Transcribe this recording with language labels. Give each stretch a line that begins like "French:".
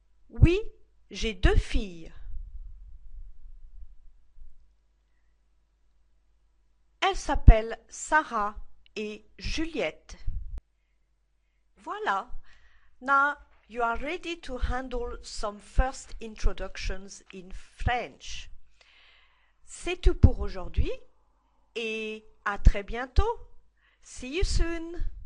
French: Oui, j'ai 2 filles. Elles s'appellent Sarah et Juliette. Voilà.
English: Now you are ready to handle some first introductions in French.
French: C'est tout pour aujourd'hui et à très bientôt.
English: See you soon.